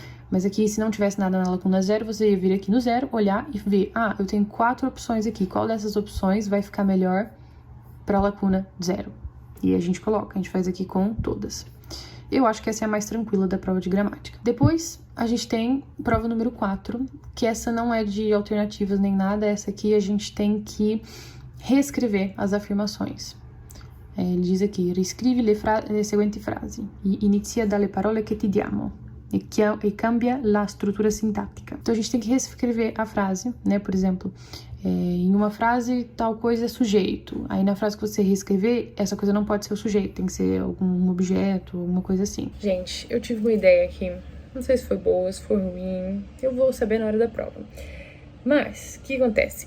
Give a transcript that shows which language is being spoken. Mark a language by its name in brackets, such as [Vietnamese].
[Portuguese] Mas aqui, se não tivesse nada na lacuna 0, você ia vir aqui no 0, olhar e ver, eu tenho 4 opções aqui, qual dessas opções vai ficar melhor para a lacuna 0? E a gente coloca, a gente faz aqui com todas. Eu acho que essa é a mais tranquila da prova de gramática. Depois, a gente tem prova número 4, que essa não é de alternativas nem nada, essa aqui a gente tem que reescrever as afirmações. Ele diz aqui, [Italian] riscrivi le seguenti frasi, e inicia dalle parole che ti diamo, e cambia la struttura sintática. [Portuguese] Então, a gente tem que reescrever a frase, né, por exemplo, em uma frase, tal coisa é sujeito. Aí na frase que você reescrever, essa coisa não pode ser o sujeito, tem que ser algum objeto, alguma coisa assim. Gente, eu tive uma ideia aqui. Não sei se foi boa, se foi ruim. Eu vou saber na hora da prova. Mas, o que acontece?